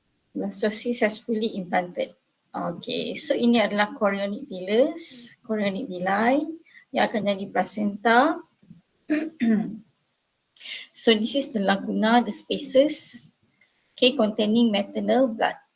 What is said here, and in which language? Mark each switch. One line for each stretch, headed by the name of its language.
English: Blastocyst has fully implanted.
Malay: Okay, so ini adalah chorionic villus, chorionic villi yang akan jadi placenta.
English: So this is the lacuna, the spaces, okay, containing maternal blood.